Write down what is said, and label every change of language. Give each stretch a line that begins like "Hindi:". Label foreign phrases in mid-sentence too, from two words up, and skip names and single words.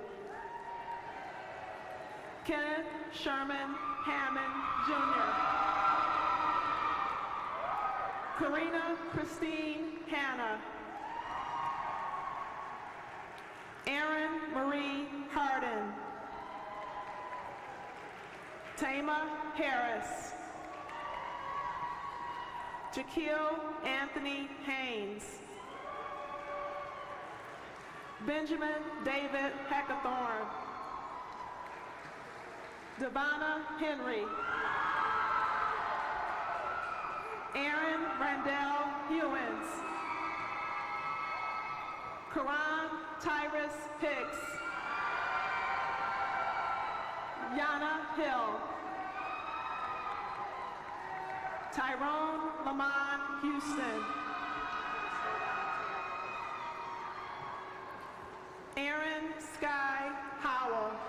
English: Kenneth Sherman Hammond Jr. Karina Christine Hanna. Erin Marie Hardin. Tama Harris. Jaquil Anthony Haynes. Benjamin David Hackathorn. Devonna Henry. Aaron Randell Hewins. Karan Tyrus Hicks. Yana Hill. Tyrone Lamont Houston. Aaron Sky Howell.